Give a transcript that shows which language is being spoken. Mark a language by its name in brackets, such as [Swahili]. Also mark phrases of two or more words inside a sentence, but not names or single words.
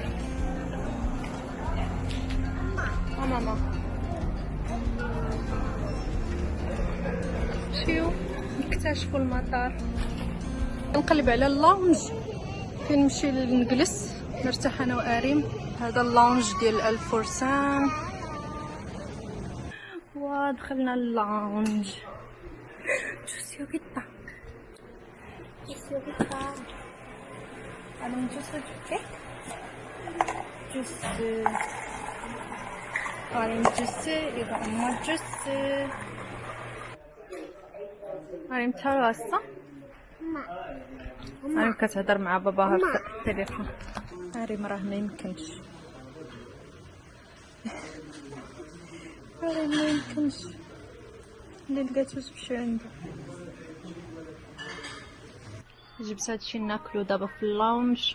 [Arabic] ماما مشيو نكتشفوا المطار. نقلب على اللونج فين نمشي نجلس نرتاح انا واريم. هذا اللونج ديال الفرسان. ودخلنا اللونج. [Korean] 주스여기있다. 아름 주스 줄게. 주스. 아름 주스. 이거 엄마 주스. 아름 잘 왔어? [Arabic] 아름 كتهضر مع باباها في التليفون. 아름 راه ما يمكنش. آريم ما يمكنش. اللي لقاتو تمشي عنده. جبت هادشي ناكلو دابا في اللونج.